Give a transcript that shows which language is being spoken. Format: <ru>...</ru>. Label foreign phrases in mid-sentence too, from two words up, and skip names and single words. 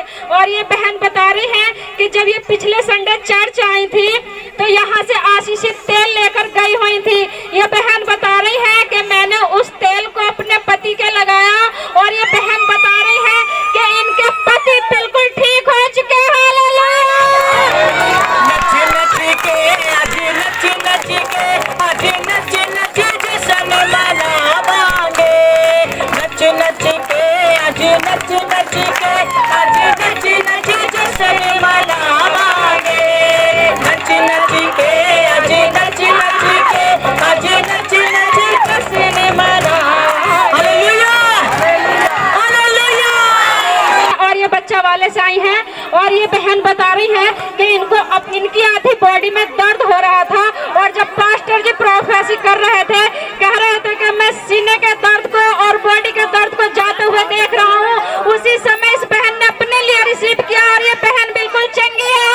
<hi>और ये बहन बता रही है कि जब ये पिछले संडे चर्च आई थी तो यहाँ से आशीषित तेल लेकर गई हुई थी। ये बहन बता रही है कि मैंने उस तेल को अपने पति के लगाया और ये बहन बता रही है कि इनके पति बिल्कुल ठीक हो चुके हैं।</hi> <pa>ਨੱਚ ਨੱਚ ਕੇ ਅੱਜ ਨੱਚ ਨੱਚ ਕੇ ਅੱਜ ਨੱਚ ਨੱਚ ਜਸ਼ਨ ਮਨਾਵਾਂਗੇ, ਨੱਚ ਨੱਚ ਕੇ ਅੱਜ ਨੱਚ ਨੱਚ ਕੇ ਅੱਜ ਨੱਚ ਨੱਚ ਜਸ਼ਨ ਮਨਾਵਾਂਗੇ, ਨੱਚ ਨੱਚ ਕੇ ਅੱਜ ਨੱਚ ਨੱਚ ਕੇ ਅੱਜ ਨੱਚ ਨੱਚ ਜਸ਼ਨ ਮਨਾਵਾਂਗੇ।</pa> <hi>हालेलुया हालेलुया। और ये बच्चा वाले से आई है और ये बहन बता रही है कि इनको अब इनकी आधी बॉडी में दर्द हो रहा था और जब पास्टर जी प्रोफेसी कर रहे थे, कह रहे थे कि मैं सीने के दर्द को और बॉडी के दर्द को जाते हुए देख रहा हूँ, उसी समय इस बहन ने अपने लिए रिसीव किया और ये बहन बिल्कुल चंगी है।</hi>